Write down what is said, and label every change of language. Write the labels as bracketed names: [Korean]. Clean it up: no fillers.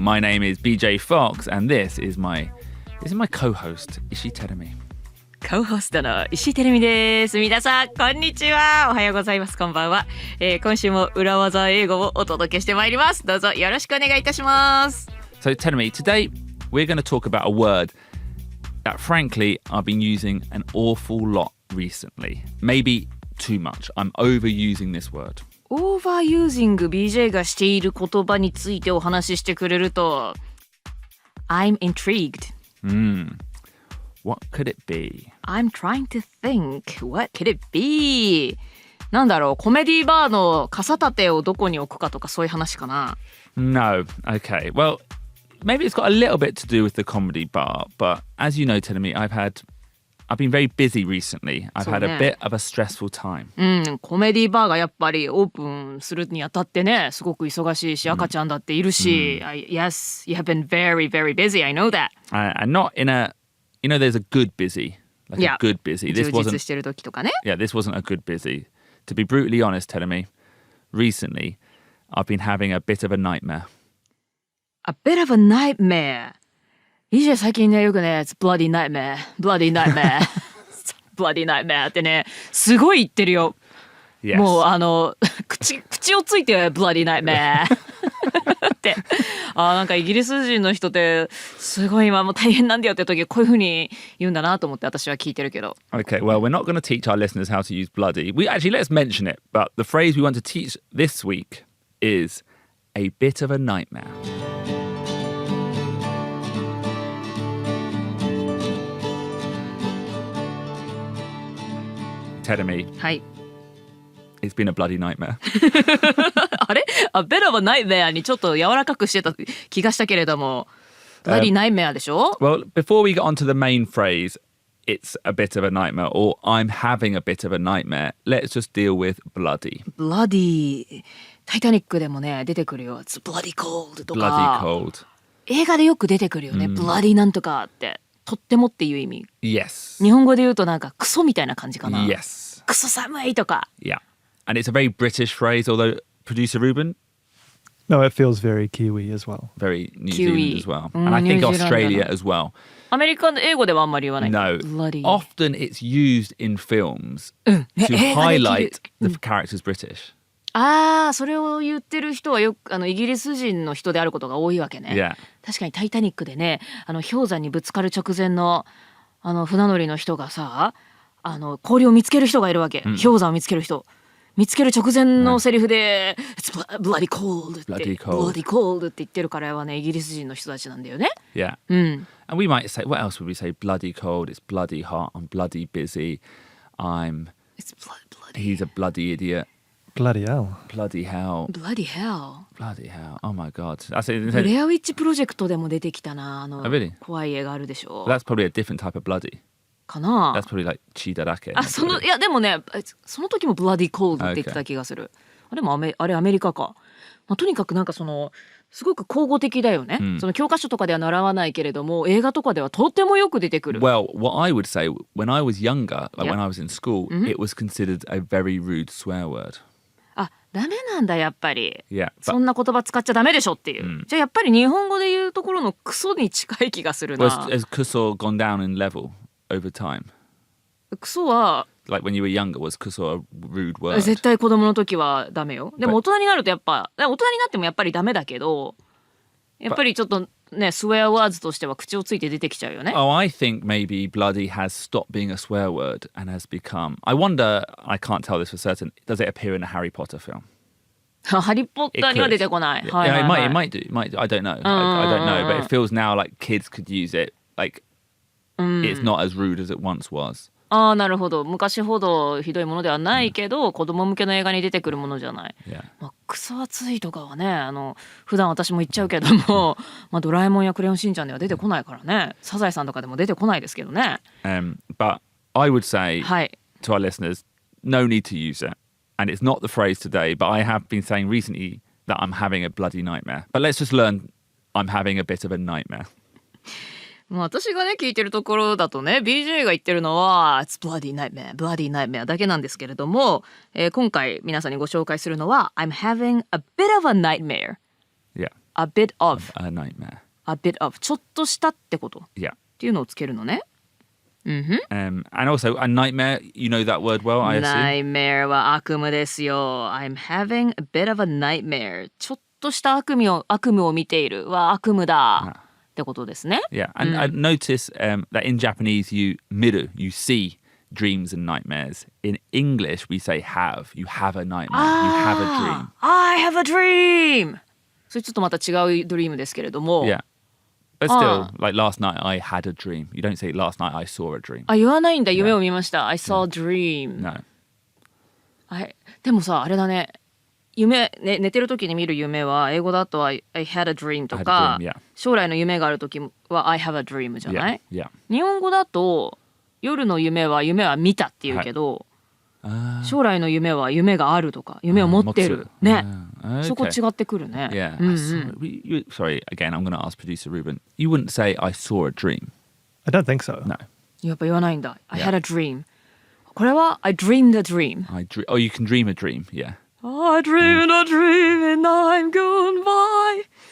[English] My name is BJ Fox, and this is my co-host, Ishii Terumi. [Japanese] コホストの石井てるみです。皆さんこんにちは。おはようございます。こんばんは。今週も裏技英語をお届けしてまいります。どうぞよろしくお願いいたします。 [English] So, Terumi, today we're going to talk about a word that, frankly, I've been using an awful lot recently. Maybe too much. I'm overusing this word. [Japanese] Overusing BJ がしている言葉についてお話ししてくれると [English] I'm intrigued.What could it be? I'm trying to think. What could it be? [Japanese] なんだろう、コメディバーの傘立てをどこに置くかとかそういう話かな。 [English] No. Okay. Well, maybe it's got a little bit to do with the comedy bar, but as you know, Terumi, I've been very busy recently. I've had a bit of a stressful time. [Japanese] コメディバーがやっぱりオープンするにあたってね、すごく忙しいし、赤ちゃんだっているし、 [English] Yes, you have been very, very busy. I know that. And not in a...You know, there's a good busy, like a good busy. This wasn't. Yeah, this wasn't a good busy. To be brutally honest, Terumi, recently, I've been having a bit of a nightmare. A bit of a nightmare. [Japanese] EJ 最近ねよくね、 [English] It's bloody nightmare, bloody nightmare, [Japanese] bloody nightmare ってね、すごい言ってるよ。 [English] Yes. [Japanese] もう口をついて [English] bloody nightmare [Japanese] ってなんかイギリス人の人ってすごい今もう大変なんだよって時こういう風に言うんだなと思って私は聞いてるけど [English] Okay, well, we're not going to teach our listeners how to use bloody. Let's mention it, but the phrase we want to teach this week is a bit of a nightmare. Terumi. [Japanese] はい。 [English] It's been a bloody nightmare. [Japanese] あれ [English] A bit of a nightmare [Japanese] にちょっと柔らかくしてた気がしたけれども [English] bloody nightmare [Japanese] でしょ [English] Well, before we get on to the main phrase, it's a bit of a nightmare, or I'm having a bit of a nightmare, let's just deal with bloody. [Japanese] bloody タイタニックでもね出てくるよ [English] It's bloody cold [Japanese] とか [English] Bloody cold. [Japanese] 映画でよく出てくるよね、bloody なんとかってとってもっていう意味 [English] Yes. [Japanese] 日本語で言うとなんかクソみたいな感じかな [English] Yes. [Japanese] クソ寒いとか [English] Yeah.And it's a very British phrase, although producer Ruben? No, it feels very Kiwi as well. Very New Kiwi. Zealand as well. And I think Australia as well. [Japanese] アメリカの英語ではあんまり言わない [English] No. Bloody Often it's used in films to highlight the character's British. [Japanese] それを言ってる人はよくイギリス人の人であることが多いわけね、 [English] Yeah. [Japanese] 確かにタイタニックでね氷山にぶつかる直前の船乗りの人がさ氷を見つける人がいるわけ、氷山を見つける人見つける直前のセリフで、 [English] It's bloody cold [Japanese] って [English] Bloody cold. bloody cold [Japanese] って言ってるからはねイギリス人の人たちなんだよね [English] Yeah. And we might say, what else would we say? Bloody cold, it's bloody hot, I'm bloody busy, It's bloody he's a bloody idiot. Bloody hell. Bloody hell. bloody hell Bloody hell. Oh my God. That's it. [Japanese] ブレアウィッチプロジェクトでも出てきたな [English] really? [Japanese] 怖い映画あるでしょ [English] That's probably a different type of bloody. [Japanese] かな [English] That's probably like [Japanese] 血だらけ。いやでもねその時も [English] bloody cold [Japanese] って言ってた気がする、でもあれアメリカか、とにかくなんかすごく口語的だよね、その教科書とかでは習わないけれども映画とかではとってもよく出てくる [English] Well, what I would say, when I was younger, like when I was in school, it was considered a very rude swear word. [Japanese] ダメなんだやっぱり、 [English] Yeah, [Japanese] そんな言葉使っちゃダメでしょっていう、じゃあやっぱり日本語で言うところのクソに近い気がするな。 [English] Has kuso gone down in level over time? [Japanese] クソは [English] Like when you were younger, was kuso a rude word? [Japanese] 絶対子供の時はダメよ。でも大人になると大人になってもやっぱりダメだけど、やっぱりちょっとねスウェアワーズとしては口をついて出てきちゃうよね。 [English] Oh, I think maybe bloody has stopped being a swear word and has become. I wonder. I can't tell this for certain. Does it appear in a Harry Potter film? [Japanese] ハリーポッターには出てこない。 [English] It might do. I don't know. I don't know. But it feels now like kids could use it. Like it's not as rude as it once was. [Japanese] なるほど。昔ほどひどいものではないけど、子供向けの映画に出てくるものじゃない。クソ暑いとかはね、普段私も言っちゃうけども、ドラえもんやクレヨンしんちゃんでは出てこないからね。サザエさんとかでも出てこないですけどね。 [English] But I would say to our listeners, no need to use it. And it's not the phrase today, but I have been saying recently that I'm having a bloody nightmare. But let's just learn I'm having a bit of a nightmare. [Japanese] 私がね聞いてるところだとね BJ が言ってるのは [English] It's bloody nightmare, bloody nightmare [Japanese] だけなんですけれども、今回皆さんにご紹介するのは [English] I'm having a bit of a nightmare. Yeah. A bit of. A nightmare. A bit of. [Japanese] ちょっとしたってこと。 [English] Yeah. [Japanese] っていうのをつけるのね。 [English] And also a nightmare, you know that word well, I assume? [Japanese] Nightmare は悪夢ですよ。 [English] I'm having a bit of a nightmare. [Japanese] ちょっとした悪夢を見ているは悪夢だ。ってことですね。 [English] Yeah, and I notice that in Japanese you see dreams and nightmares. In English we say have. You have a nightmare. You have a dream. I have a dream! [Japanese] それちょっとまた違うドリームですけれども。 [English] Yeah. But still, like last night I had a dream. You don't say last night I saw a dream. [Japanese] 言わないんだ。夢を見ました。 [English] I saw a dream. No. [Japanese] でもさ、あれだね。寝てる時に見る夢は英語だと [English] I had a dream [Japanese] とか [English] I had a dream, yeah. [Japanese] 将来の夢がある時は [English] I have a dream [Japanese] じゃない、 [English] yeah. [Japanese] 日本語だと夜の夢は見たっていうけど、将来の夢は夢があるとか夢を持ってるね、 [English] okay. [Japanese] そこ違ってくるね。 [English] Yeah. Sorry, again, I'm going to ask producer Ruben. You wouldn't say I saw a dream. I don't think so. No. [Japanese] やっぱ言わないんだ。 [English] I had a dream. [Japanese] これは [English] I dreamed a dream. Oh, you can dream a dream, yeah.I dreamed a dream and I'm gone by.